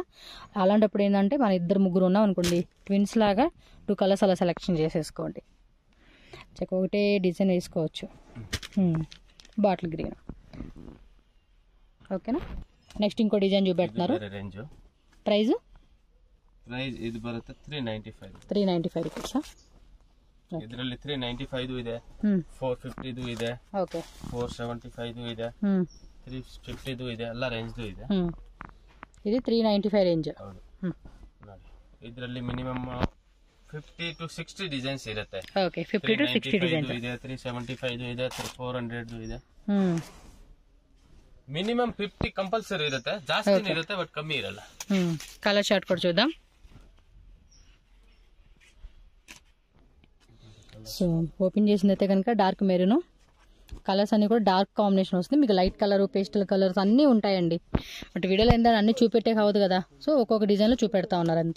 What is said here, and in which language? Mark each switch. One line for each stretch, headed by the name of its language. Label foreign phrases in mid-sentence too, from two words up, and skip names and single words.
Telugu: అలాంటప్పుడు ఏంటంటే మన 2-3 ఉన్నాం అనుకోండి, ట్విన్స్ లాగా 2 కలర్స్ అలా సెలెక్షన్ చేసేసుకోండి. చెక్క ఒకటే డిజైన్ వేసుకోవచ్చు.
English: bottle green
Telugu: ఓకేనా. నెక్స్ట్ ఇంకో డిజైన్ చూపెడుతున్నారు. ప్రైస్
Kannada: ಇದು ಬರುತ್ತೆ 395 ರೂಪೀಸ್. ಇದರಲ್ಲಿ 395 ಇದೆ, 450 ಇದೆ, ಓಕೆ 475 ಇದೆ, 350 ಇದೆ, ಎಲ್ಲ ರೇಂಜ್ ಇದೆ. ಇದು 395 ರೇಂಜ್. ಹೌದು ನೋಡಿ, ಇದರಲ್ಲಿ ಮಿನಿಮಮ್ 50 to 60 ಡಿಸೈನ್ಸ್ ಇರುತ್ತೆ. ಓಕೆ 50 to 60 ಡಿಸೈನ್ಸ್ ಇದೆ, 375 ಇದೆ, 400 ಇದೆ. ಮಿನಿಮಮ್ 50 ಕಂಪಲ್ಸರಿ ಇರುತ್ತೆ, ಜಾಸ್ತಿ ಇರುತ್ತೆ ಬಟ್ ಕಮ್ಮಿ ಇರಲ್ಲ.
English: color short
Telugu: ಕೂಡ చూద్దాం. సో ఓపెన్ చేసిందైతే కనుక
English: dark maroon colours
Telugu: అన్ని కూడా
English: dark combination
Telugu: వస్తుంది. మీకు
English: light colour, pastel colours
Telugu: అన్నీ ఉంటాయండి. బట్ వీడియోలో ఏంటంటే అన్నీ చూపెట్టే కావద్దు కదా, సో ఒక్కొక్క డిజైన్లో చూపెడతా ఉన్నారు అంతే.